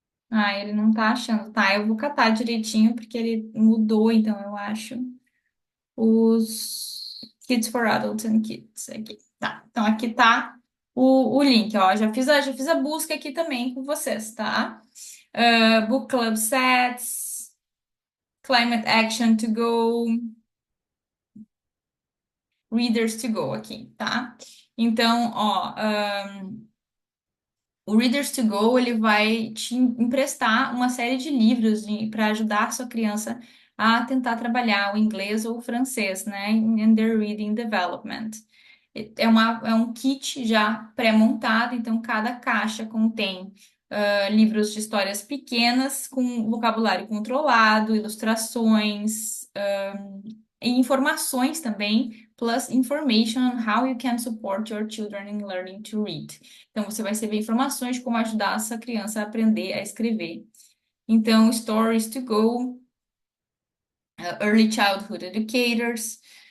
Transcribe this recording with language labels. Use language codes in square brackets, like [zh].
[pt] Ah, ele não tá achando. Tá, eu vou catar direitinho porque ele mudou, então eu acho os Kids for Adults and Kids aqui. Tá, então aqui tá o link, ó. Já fiz a busca aqui também com vocês, tá? Book Club Sets, Climate Action to Go, Readers to Go aqui, tá? Então, ó, o Readers to Go ele vai te emprestar uma série de livros para ajudar sua criança a tentar trabalhar o inglês ou o francês, né, [en] in their reading development. [pt] É um kit já pré-montado, então cada caixa contém livros de histórias pequenas com vocabulário controlado, ilustrações, e informações também, [en] plus information on how you can support your children in learning to read. [pt] Então, você vai receber informações de como ajudar essa criança a aprender a escrever. Então, Stories to Go, Early Childhood Educators.